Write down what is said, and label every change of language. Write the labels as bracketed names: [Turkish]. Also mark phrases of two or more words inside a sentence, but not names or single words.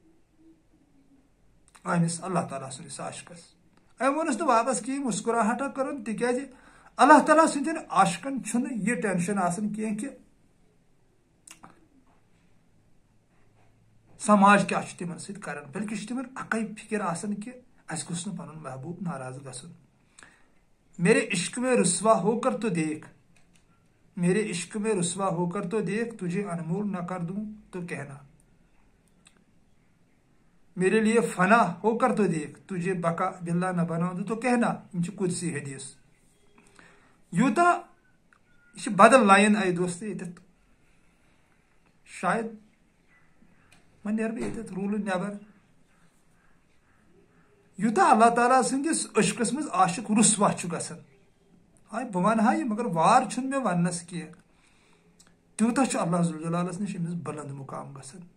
[Kashmiri] أمِس اللہ تعالیٰ سٕنٛدِس عاشقس أمۍ ووٚنُس نہٕ واپس کِہیٖنۍ مسکراہٹا کٔرٕن تِکیازِ اللہ تعالیٰ سٕنٛدٮ۪ن عاشقن چھُنہٕ یہِ ٹینشن آسان کینٛہہ کہِ سماج کیٛاہ چھُ تِمن سۭتۍ کران بلکہِ چھُ تِمن اکے فِکر آسان کہِ اَسہِ گوٚژھ نہٕ پنُن محبوٗب ناراض گژھُن [Urdu] میرے عشق میں رسوا ہو کر تو دیکھ میرے عشق میں رسوا ہو کر تو دیکھ تجھے انمول نہ کر دوں تو کہنا میرے لیے فنا ہو کر تو دیکھ تجھے بقا بلا نہ بنا دوں تو کہنا [Kashmiri] یِم چھِ قدسی حدیث یوٗتاہ یہِ چھِ بدل لایِن آیہِ دوستہٕ ییٚتٮ۪تھ شاید وۄنۍ نیرٕ بہٕ ییٚتٮ۪تھ روٗلہٕ نٮ۪بر یوٗتاہ اللہ تعالیٰ سٕنٛدِس عشقس منٛز عاشق رُسوا چھُ گژھان ہاے بہٕ وَنہٕ ہا یہِ مگر وار چھُنہٕ مےٚ وَننس کینٛہہ تیوٗتاہ چھُ اللہ ذوالجلالس نِش أمِس بلند مُقام گژھان